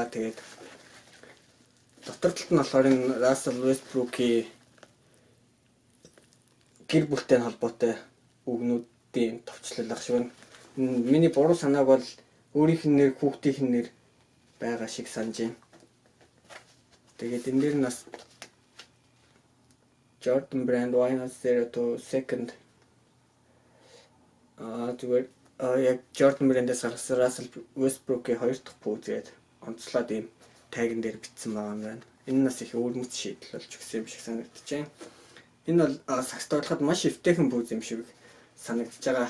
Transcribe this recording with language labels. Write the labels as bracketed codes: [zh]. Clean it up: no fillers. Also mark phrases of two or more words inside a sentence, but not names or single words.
[mn] Тэгээд дотор талд нь болохоор энэ Russell Westbrook-ийн гэр бүлтэй холбоотой үгнүүдийн товчлол ах шиг байна. Миний буруу санааг бол өөрийнх нь нэр, хүүхдийнх нь нэр байгаа шиг санаж байна. Тэгээд энэ дээр нас Jordan Brand why not 0 to second зүгээр яг Jordan Brand-ээс гаргасан Russell Westbrook-ийн 2 дахь пүүзгээд онцлоод ийм тагн дээр бичсэн байгаа юм байна. Энэ нас их өвөрмөц шийдэл болж өгсөн юм шиг санагдаж байна. Энэ бол сагс тоглоход маш эвтэйхэн пүүз юм шиг санагдаж байгаа.